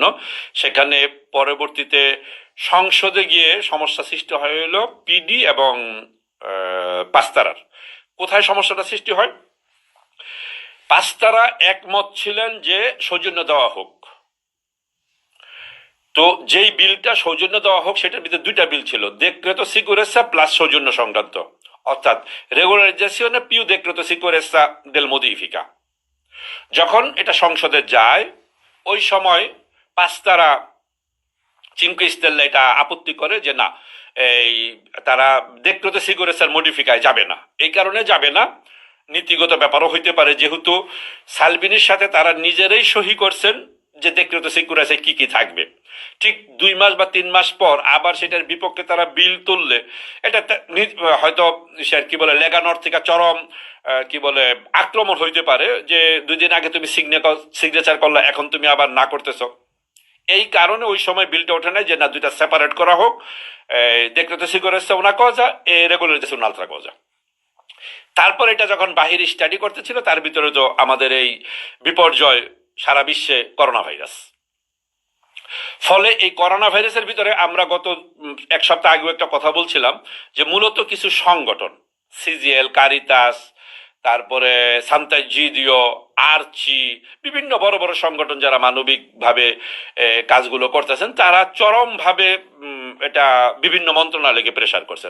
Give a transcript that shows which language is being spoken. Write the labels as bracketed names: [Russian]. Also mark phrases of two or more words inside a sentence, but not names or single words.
[Bangla] সেখানে পরবর্তীতে সংসদে গিয়ে সমস্যা সৃষ্টি হলো পিডি এবং পাঁচতারার। কোথায় সমস্যাটা সৃষ্টি হয়? পাঁচতারা একমত ছিলেন যে সৌজন্য দেওয়া হোক। তো যেই বিলটা সৌজন্য দেওয়া হোক সেটার ভিতরে 2টা বিল ছিল, [Italian] decreto sicurezza [Bangla] প্লাস সৌজন্য সংক্রান্ত, অর্থাৎ [Italian] regolarizzazione più decreto sicurezza del modifica। [Bangla] যখন এটা সংসদে যায় ওই সময় পাঁচতারা চিনকে স্টেল্লা এটা আপত্তি করে যে না, এই তারা [Italian] decreto sicurezzaর [Bangla] মডিফিকায় যাবে না। এই কারণে যাবে না, নীতিগত ব্যাপারও হইতে পারে, যেহেতু সালভিনির সাথে তারা নিজেরাই সহি করছেন যে [Italian] decreto sicurezzaয় [Bangla] কি কি থাকবে। ঠিক 2 মাস বা 3 মাস পর আবার সেটার বিপক্ষে তারা বিল তুললে এটা হয়তো কি বলে লেগানোর থেকে চরম কি বলে আক্রমণ হইতে পারে, যে 2 দিন আগে তুমি সিগনেচার করলে এখন তুমি আবার না করতেছ। এই কারণে ওই সময় বিলটা ওঠে নাই যে না, 2টা সেপারেট করা হোক, [Italian] decreto sicurezza una cosa e regolarizzazione un'altra cosa। [Bangla] তারপর এটা যখন বাহির স্টাডি করতেছিল তার ভিতরে তো আমাদের এই বিপর্যয় সারা বিশ্বে করোনা ভাইরাস। ফলে এই করোনা ভাইরাসের ভিতরে আমরা গত 1 সপ্তাহ আগেও একটা কথা বলছিলাম যে মূলত কিছু সংগঠন, সিজিএল, কারিতাস, তারপরে সান্তাজিদিও, আর্চি, বিভিন্ন বড় বড় সংগঠন যারা মানবিকভাবে কাজগুলো করতেছেন, তারা চরমভাবে এটা বিভিন্ন মন্ত্রণালয়কে প্রেসার করছেন।